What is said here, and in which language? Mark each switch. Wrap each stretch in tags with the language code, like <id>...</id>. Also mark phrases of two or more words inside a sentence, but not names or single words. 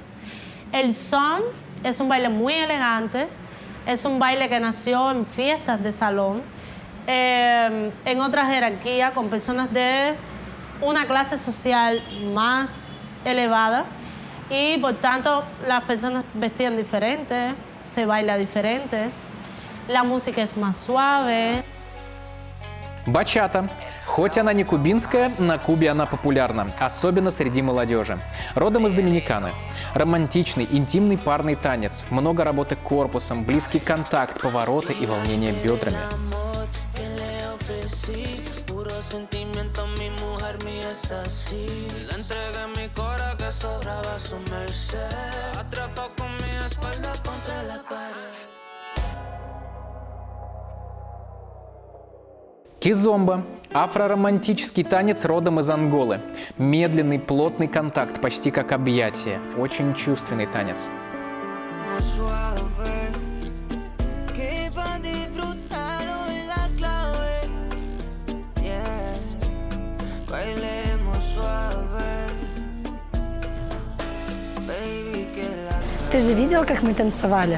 <es>El son es un baile muy elegante, es un baile que nació en fiestas de salón, en otra jerarquía, con personas de una clase social más elevada. Y por tanto, las personas vestían diferente, se baila diferente, la música es más suave.</es> <ru>Бачата. Хоть она не кубинская, на Кубе она популярна, особенно среди молодежи. Родом из Доминиканы. Романтичный, интимный парный танец, много работы корпусом, близкий контакт, повороты и волнение бедрами.</ru> <es>sentimientos, mi mujer mía es así. Le entregué mi cora que sobraba a su merced. Atrapado con mi espalda contra la pared.</es> <ru>Кизомба – афроромантический танец родом из Анголы. Медленный, плотный контакт, почти как объятие. Очень чувственный танец. Ты же видел, как мы танцевали?</ru>